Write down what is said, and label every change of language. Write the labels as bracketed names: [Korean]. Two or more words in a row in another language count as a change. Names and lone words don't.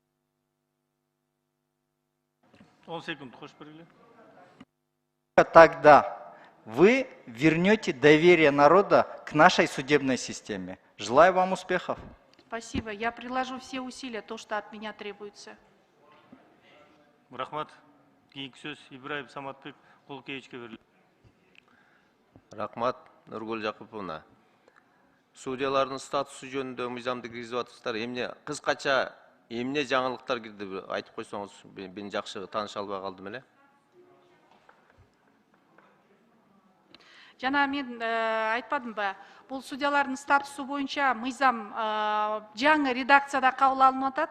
[Russian] 10 секунд, хочешь перейти? Тогда вы вернете доверие народа к нашей судебной системе. Желаю вам успехов. Спасибо. Я приложу все усилия, то, что от меня требуется. [Kazakh] Рахмат. Кейінгі сөз Ибраев Саматбек Құлкевичке беріледі. Рахмат, Нұргүл Жақыповна. Судьялардың статусы жөнінде [Kyrgyz] мыйзамды киргизип атасыздар. Эмне кыскача эмне жаңылыктар кирди айтып койсоңуз, мен жакшы тааныша албай калдым эле. Жана мен айтпадым ба, бул судьялардын статусу боюнча мыйзам жаңы редакцияда кабыл алынып атат.